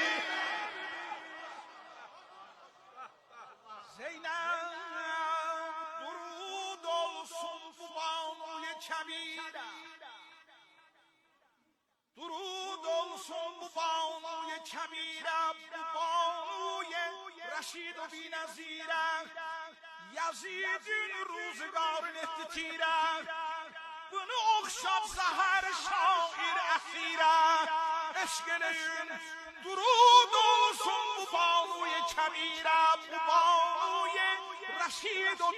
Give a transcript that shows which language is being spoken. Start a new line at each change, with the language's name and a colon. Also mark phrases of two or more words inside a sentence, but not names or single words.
Azerbaijani: Zeynep durud olsun bu banuye kəbirə, درود olsun bu banuye kəbirə, bu banuye Rəşid
Persian: و بی‌نظیرə,
Azerbaijani: Yazidin ruzigarın etdi tirə, bunu oxşad zəhər şair əsirə, eşq eləyin. Durud olsun bu banuye kəbirə, bu banuye Rəşid و